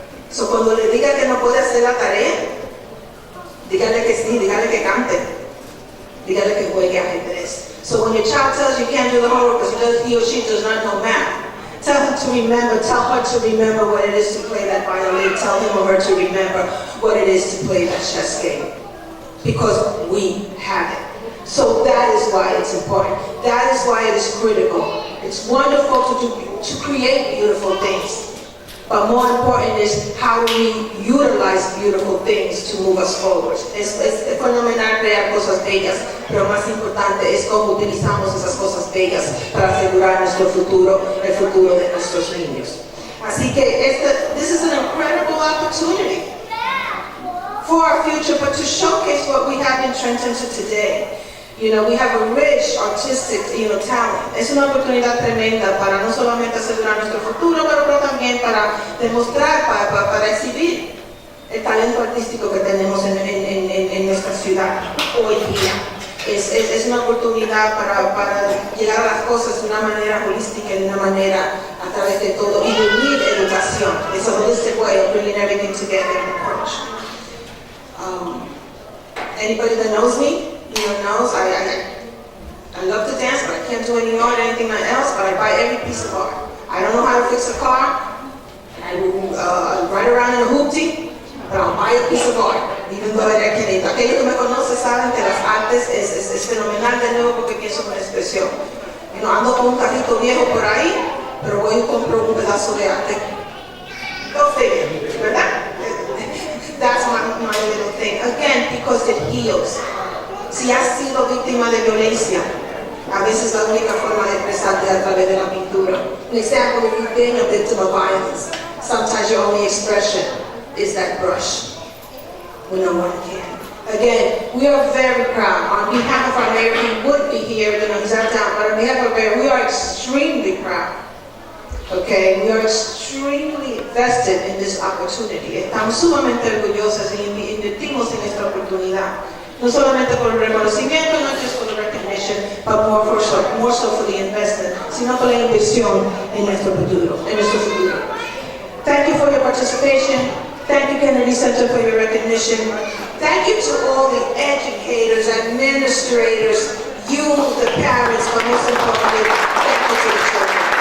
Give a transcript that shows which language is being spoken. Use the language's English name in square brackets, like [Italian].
[Spanish] So, cuando le diga que no puede hacer la tarea, dígale que sí, dígale que cante, dígale que juegue ajedrez. [English] So when your child tells you can't do the homework because he or she does not know math, tell her to remember what it is to play that violin. Tell him or her to remember what it is to play that chess game. Because we have it. So that is why it's important. That is why it is critical. It's wonderful to create beautiful things. But more important is how do we utilize beautiful things to move us forward. [Spanish] Es fenomenal crear cosas bellas, pero más importante es cómo utilizamos esas cosas bellas para asegurar nuestro futuro, el futuro de nuestros niños. Así que [English] this is an incredible opportunity for our future, but to showcase what we have in Trenton today. We have a rich artistic, talent. [Spanish] Es una oportunidad tremenda para no solamente asegurar nuestro futuro, pero también para demostrar, para exhibir el talento artístico que tenemos en nuestra ciudad hoy día. Es una oportunidad para llegar a las cosas de una manera holística, de una manera a través de todo, y de unir educación. [English] It's a holistic way of bringing everything together in an approach. Anybody that knows me, knows I love to dance, but I can't do any art or anything else, but I buy every piece of art. I don't know how to fix a car, I will ride around in a hoopty, but I'll buy a piece of art, even though I can't. [Spanish] Aquellos que me conocen saben que las artes es fenomenal de nuevo porque pienso en expresión. Ando con un carrito viejo por ahí, pero voy y compro un pedazo de arte. [English] Go figure, [Spanish] ¿verdad? [English] That's my little thing. Again, because it heals. [Spanish] Si has sido víctima de violencia, a veces la única forma de expresarte es a través de la pintura. [English] An example, if you've been a victim of violence, sometimes your only expression is that brush when no one can. Again, we are very proud. On behalf of our mayor, he would be here, he's out down, but on behalf of our mayor, we are extremely proud. Okay, we are extremely invested in this opportunity. [Spanish] Estamos sumamente orgullosas y invertimos en esta oportunidad. No solamente por el reconocimiento, [English] not just for the recognition, but more so for the investment, [Spanish] sino por la inversión en nuestro futuro. [English] Thank you for your participation. Thank you, Kennedy Center, for your recognition. Thank you to all the educators, administrators, you, the parents, but most importantly, thank you to the children.